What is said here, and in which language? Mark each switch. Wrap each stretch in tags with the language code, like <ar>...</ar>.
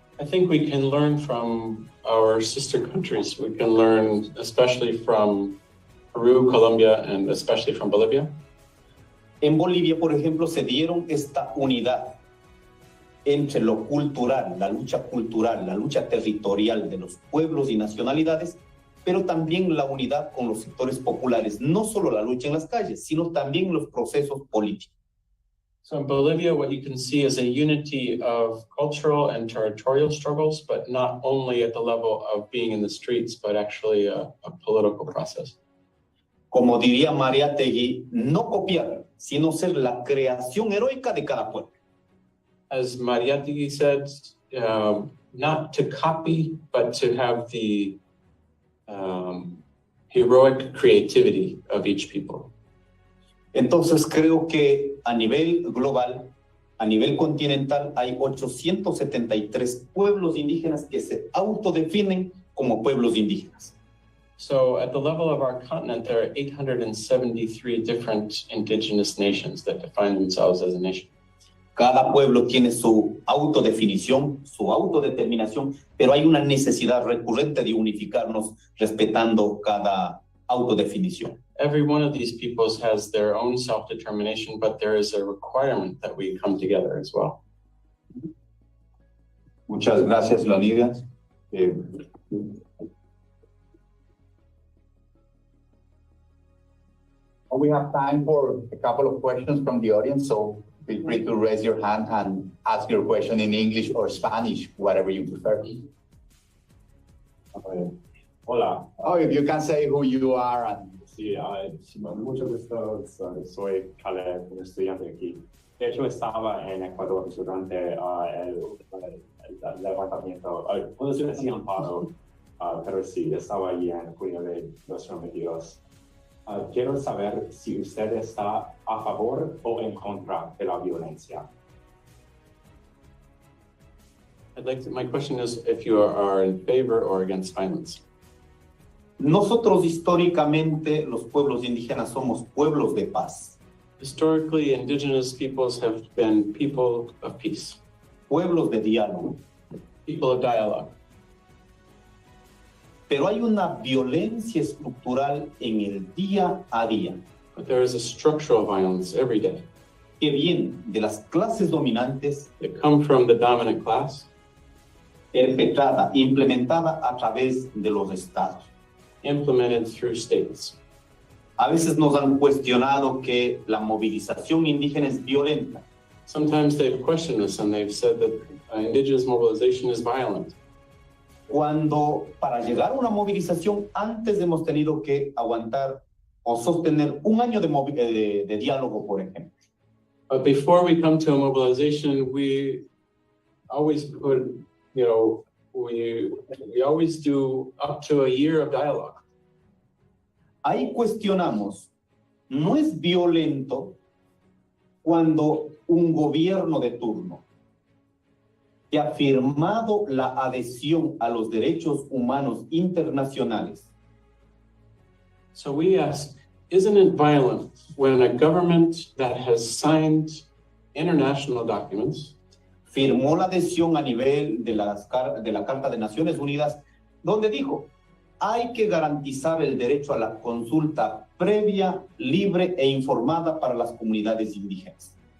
<en>I think we can learn from our sister countries. We can learn especially from Peru, Colombia, and especially from Bolivia.</en> <es>En Bolivia, por ejemplo, se dieron esta unidad entre lo cultural, la lucha territorial de los pueblos y nacionalidades, pero también la unidad con los sectores populares, no solo la lucha en las calles, sino también los procesos políticos.</es> <en>So in Bolivia, what you can see is a unity of cultural and territorial struggles, but not only at the level of being in the streets, but actually a political process.</en> <es>Como diría Mariátegui, no copiar, sino ser la creación heroica de cada pueblo.</es> <en>As Mariátegui said, not to copy, but to have the heroic creativity of each people.</en> <es>Entonces creo que a nivel global, a nivel continental, hay 873 pueblos indígenas que se autodefinen como pueblos indígenas.</es> <en>So at the level of our continent, there are 873 different indigenous nations that define themselves as a nation.</en> <es>Cada pueblo tiene su autodefinición, su autodeterminación, pero hay una necesidad recurrente de unificarnos respetando cada autodefinición.</es> <en>Every one of these peoples has their own self-determination, but there is a requirement that we come together as well.</en> <es>Muchas gracias, Leonidas.</es> <en>We have time for a couple of questions from the audience, so feel free to raise your hand and ask your question in English or Spanish, whatever you prefer.</en> <es>Hola.</es> <en>Oh, if you can say who you are. And...</en> <es>Sí, mucho gusto. Soy Caleb, un estudiante aquí. De hecho, estaba en Ecuador durante el levantamiento, una situación paro, pero sí, estaba allí en junio de 2022. Quiero saber si usted está a favor o en contra de la violencia.</es> <en>My question is if you are in favor or against violence.</en> <es>Nosotros históricamente, los pueblos indígenas, somos pueblos de paz.</es> <en>Historically, indigenous peoples have been people of peace.</en> <es>Pueblos de diálogo.</es> <en>People of dialogue.</en> <es>Pero hay una violencia estructural en el día a día.</es> <en>But there is a structural violence every day.</en> <es>Que viene de las clases dominantes.</es> <en>That come from the dominant class.</en> <es>Perpetrada, implementada a través de los estados.</es> <en>Implemented through states.</en> <es>A veces nos han cuestionado que la movilización indígena es violenta.</es> <en>Sometimes they've questioned us and they've said that indigenous mobilization is violent.</en> <es>Cuando para llegar a una movilización antes hemos tenido que aguantar o sostener un año de diálogo, por ejemplo.</es> <en>But before we come to a mobilization, we always put, we always do up to a year of dialogue.</en> <es>Ahí cuestionamos, ¿no es violento cuando un gobierno de turno que ha firmado la adhesión a los derechos humanos internacionales?</es> <en>So we ask, isn't it violent when a government that has signed international documents</en> <es>firmó la adhesión a nivel de la Carta de Naciones Unidas, donde dijo, hay que garantizar el derecho a la consulta previa, libre e informada para las comunidades indígenas?</es>